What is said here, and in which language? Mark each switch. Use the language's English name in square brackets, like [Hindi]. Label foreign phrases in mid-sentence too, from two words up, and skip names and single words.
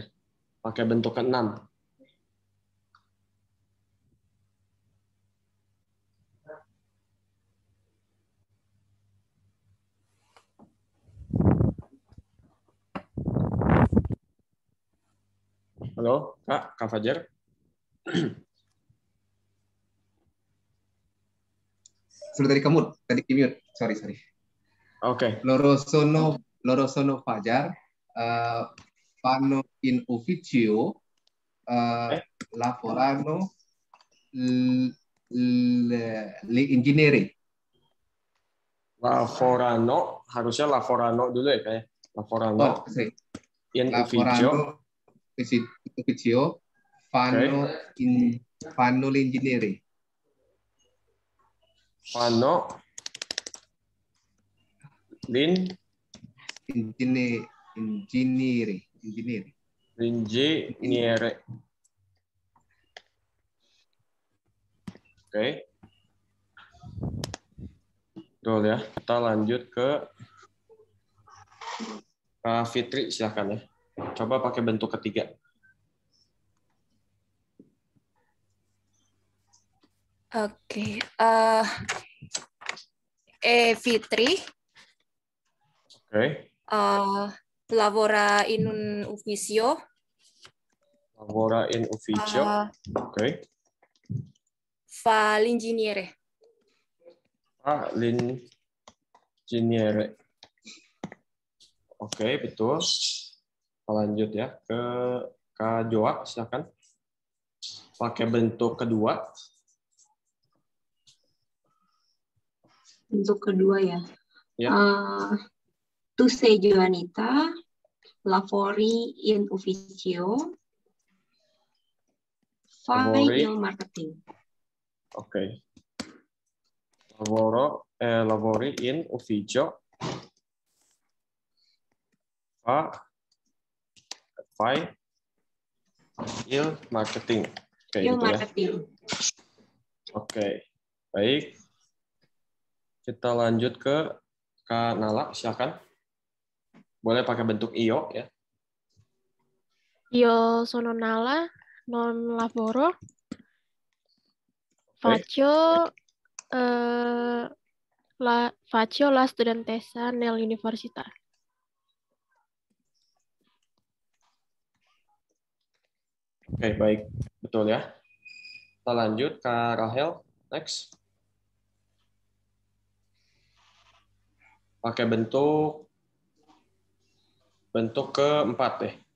[Indonesian] Pakai bentuk ke-6. Halo, Kak Fajar. Sudah tadi mute. Sorry. Oke. [Italian] Loro sono Fajar. Fanno in ufficio. Lavorano le ingegneri. Lavorano, [Indonesian] harusnya lavorano dulu ya kayak. [Italian] Lavorano. In ufficio. Fanno l'ingegnere. Fanno l'ingegnere. [Indonesian] Oke. Betul ya. Kita lanjut ke Kak Fitri, silakan ya. Coba pakai bentuk ketiga. Oke. Fitri. Oke. [Italian] Lavora in un ufficio. Lavora in ufficio. Oke. Fa l'ingegnere. Fa l'ingegnere. [Indonesian] Oke, betul. Kita lanjut ya ke Kak Joa, silakan. Pakai bentuk kedua. Bentuk kedua ya. Ya. [Italian] Tu sei Joanita, lavori in ufficio, fai il marketing. [Indonesian] Oke. [Italian] Lavori in ufficio, fai il marketing. [Indonesian] Oke, [Italian] Il [Indonesian] gitu [Italian] marketing. [Indonesian] ya. Oke, baik. Kita lanjut ke Kak Nala, silakan. Boleh pakai bentuk io ya. [Italian] Io sono Nala, non lavoro. Faccio la studentessa nell'università. [Indonesian] Oke, baik. Betul ya. Kita lanjut Kak Rahel, next. Pakai bentuk keempat deh.